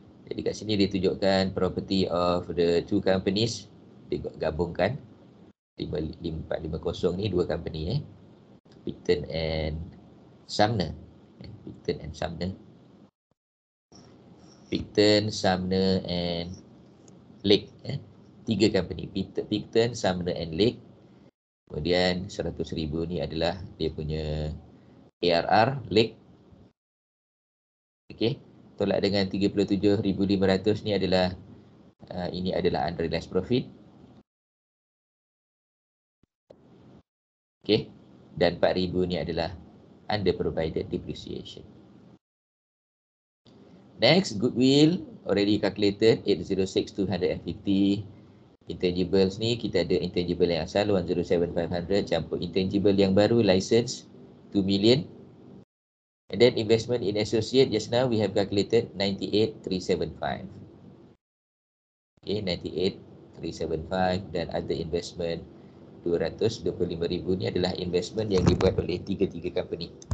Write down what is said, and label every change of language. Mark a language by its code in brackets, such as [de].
[ms] Jadi kat sini ditunjukkan [en] property of the two companies, [ms] digabungkan 450 ni dua company, Picton and Sumner. Picton and Sumner. [en] Picton, Sumner and Lake. [ms] Tiga company, Picton, Sumner and Lake. Kemudian 100,000 ni adalah dia punya ARR Lake. Okey, tolak dengan 37,500 ni adalah ini adalah unrealized profit. Okay. Dan 4,000 ni adalah under provided depreciation. [en] Next, goodwill already calculated 806,250. [ms] Intangibles ni kita ada intangible yang asal 107,500 campur intangible yang baru license 2 million. [en] And then investment in associate just now we have calculated 98,375. [ms] Okay, 98,375 dan other investment 225,000 ni adalah investment yang dibuat oleh tiga-tiga company.